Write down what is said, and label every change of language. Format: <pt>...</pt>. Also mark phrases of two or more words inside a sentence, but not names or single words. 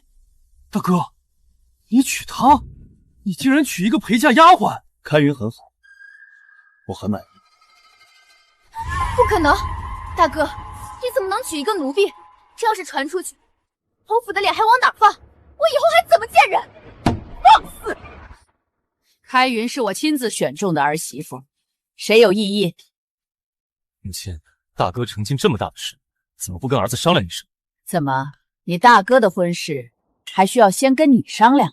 <zh>大哥，你娶她？你竟然娶一个陪嫁丫鬟？开云很好，我很满意。不可能，大哥，你怎么能娶一个奴婢？这要是傳出去，侯府的臉還往哪放？我以後還怎麼見人？放肆！開雲是我親自選中的兒媳婦，誰有異議？母親，大哥成親這麼大的事，怎麼不跟兒子商量一聲？怎麼，你大哥的婚事還需要先跟你商量？</zh>